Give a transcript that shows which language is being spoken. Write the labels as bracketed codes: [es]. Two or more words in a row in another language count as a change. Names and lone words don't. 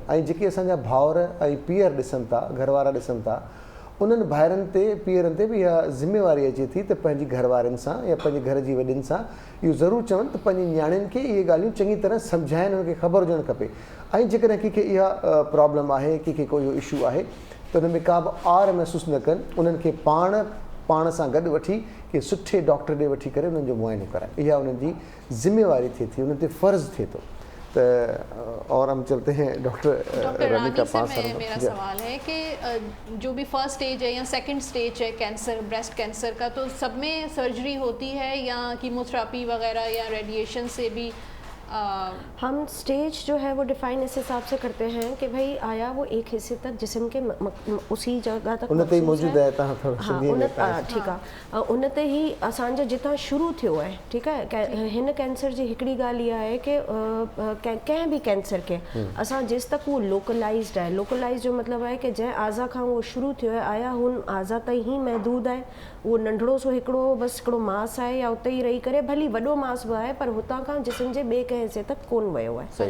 [sd] ऐं जेके असांजा भाउर ऐं पीअर ॾिसनि था, घरवारा ॾिसनि था, उन्हनि भाइरनि ते पीअरनि ते बि इहा ज़िमेवारी अचे थी त पंहिंजी घरवारनि सां या पंहिंजे घर जी वॾियुनि सां इहो ज़रूरु चवनि त पंहिंजी नियाणियुनि खे इहे ॻाल्हियूं चङी तरह सम्झाइनि, उनखे ख़बर हुजणु खपे। ऐं जेकॾहिं कंहिंखे इहा प्रॉब्लम आहे, कंहिंखे को इहो इशू आहे त उन में का बि आर महसूसु न कनि, उन्हनि खे पाण सां गॾु वठी के सुठे डॉक्टर ॾे वठी करे उन्हनि जो मुआइनो कराए। इहा उन्हनि जी ज़िमेवारी थिए थी, उन्हनि ते फ़र्ज़ु थिए थो। [ur] اور ہم چلتے ہیں ڈاکٹر رانی کا پاس. میرا سوال ہے کہ جو بھی [en] first stage [ur] ہے یا [en] second stage [ur] ہے [en] cancer breast cancer [ur] کا, تو سب میں سرجری ہوتی ہے یا کیموتھراپی وغیرہ یا ریڈیشن سے بھی؟ ہم سٹیج جو ہے وہ ڈیفائن اس حساب سے کرتے ہیں کہ بھئی آیا وہ ایک حصے تک جسم کے اسی جگہ تک موجود ہے. [sd] ٹھیک आहे. उन ते ई असांजो जितां शुरू थियो आहे, ठीकु आहे. हिन कैंसर जी हिकिड़ी ॻाल्हि इहा आहे कि कंहिं बि कैंसर खे असां जेसि तक उहो लोकलाइज़्ड आहे, लोकलाइज़ जो मतिलबु आहे कि जंहिं आज़ा खां उहो शुरू थियो आहे आया हुन आज़ा ताईं ई महदूद आहे. उहो नंढड़ो सो हिकिड़ो बसि हिकिड़ो मास आहे या उते ई रही करे, भली वॾो मास बि आहे पर हुतां खां जिस्म जे ॿिए कंहिं हिसे तक कोन वियो आहे.